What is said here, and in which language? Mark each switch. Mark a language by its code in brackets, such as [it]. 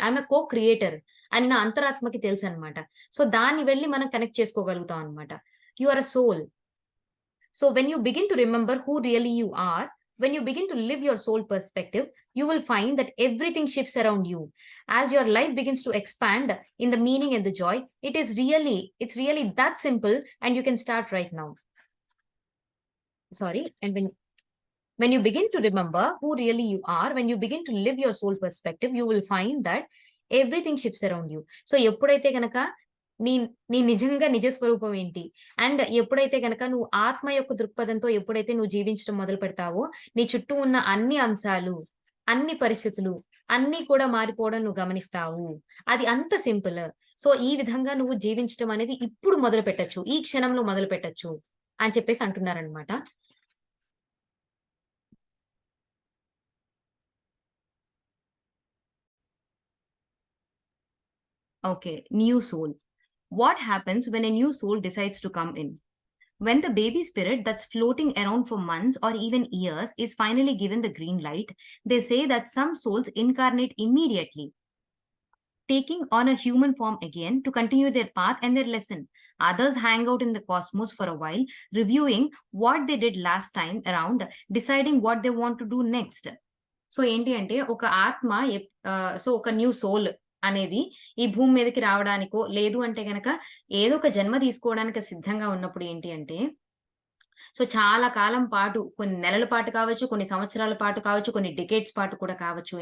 [en] I'm a co creator [te] అని నా అంతరాత్మకి తెలుసనమాట. So, దాన్ని వెళ్లి మనం కనెక్ట్ చేసుకోగలుగుతాం అనమాట. [en] You are a soul. So, when you begin to remember who really you are, when you begin to live your soul perspective, you will find that everything shifts around you. As your life begins to expand in the meaning and the joy, it's really that simple and you can start right now. Sorry and when you begin to remember who really you are, when you begin to live your soul perspective, you will find that everything shifts around you. [te] So ఎప్పుడైతే గనక నీ నీ నిజంగా నిజ స్వరూపం ఏంటి and ఎప్పుడైతే గనక నువ్వు ఆత్మ యొక్క దృక్పథంతో ఎప్పుడైతే నువ్వు జీవించడం మొదలు పెడతావో నీ చుట్టూ ఉన్న అన్ని అంశాలు, అన్ని పరిస్థితులు అన్నీ కూడా మారిపోవడం నువ్వు గమనిస్తావు. అది అంత సింపుల్. సో ఈ విధంగా నువ్వు జీవించడం అనేది ఇప్పుడు మొదలు పెట్టొచ్చు, ఈ క్షణంలో మొదలు పెట్టొచ్చు అని చెప్పేసి అంటున్నారనమాట. [en] Okay, new soul. What happens when a new soul decides to come in? When the baby spirit that's floating around for months or even years is finally given the green light, they say that some souls incarnate immediately, taking on a human form again to continue their path and their lesson. Others hang out in the cosmos for a while, reviewing what they did last time around, deciding what they want to do next. [te] So ఏంటి అంటే ఒక ఆత్మ so ఒక new soul అనేది ఈ భూమి మీదకి రావడానికో లేదు అంటే గనక ఏదో ఒక జన్మ తీసుకోవడానికి సిద్ధంగా ఉన్నప్పుడు ఏంటి అంటే సో చాలా కాలం పాటు కొన్ని నెలల పాటు కావచ్చు, కొన్ని సంవత్సరాల పాటు కావచ్చు, కొన్ని డికేడ్స్ పాటు కూడా కావచ్చు.